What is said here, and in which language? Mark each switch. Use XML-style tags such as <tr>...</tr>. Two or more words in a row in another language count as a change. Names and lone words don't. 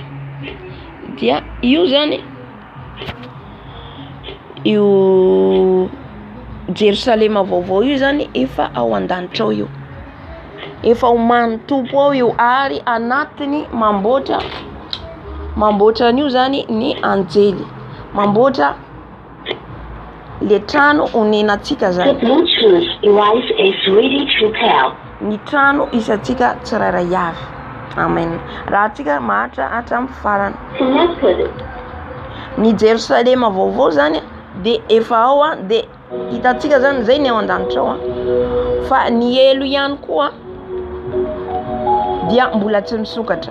<mg>Dia io zany io Jerosalema vaovao io zany efa ao an-danitra ao io. Efa ho manotompo ao io ary anatiny mamboatra an'io zany ny anjely. Mamboatra le trano onenantsika zany.</mg> <en>The Bluetooth device is ready to pair.</en> <mg>Ny trano isatsika tsirairay avy. Amen. Raha atsika mahatra hatramin'ny farany. Connected. Ny Jerosalema vaovao zany de efa ao de hitatsika zany zay ny ao an-danitra ao. Fa ny elo ihany koa dia mbola tsy misokatra.</mg>